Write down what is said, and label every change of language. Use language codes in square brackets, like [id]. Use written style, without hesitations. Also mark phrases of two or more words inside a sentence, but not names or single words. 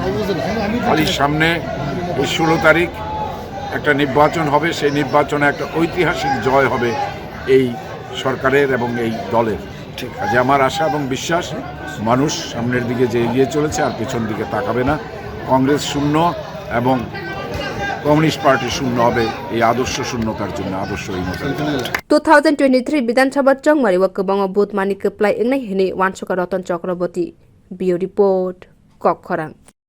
[bn] খালি সামনে এই 16 তারিখ একটা নির্বাচন হবে সেই নির্বাচনে একটা ঐতিহাসিক জয় হবে এই সরকারের এবং এই দলের ঠিক আছে আমার আশা এবং বিশ্বাস মানুষ সামনের দিকে যে এগিয়ে চলেছে আর পেছন দিকে তাকাবে না কংগ্রেস শূন্য এবং কমিউনিস্ট পার্টি শূন্য হবে এই আদর্শ শূন্যতার জন্য আদর্শ এই [trp] 2023 বিধানসভা chongmari o kwbangma bodol kwplai wngnai hini wangwi Ratan Chakroborty bio report kokkhorang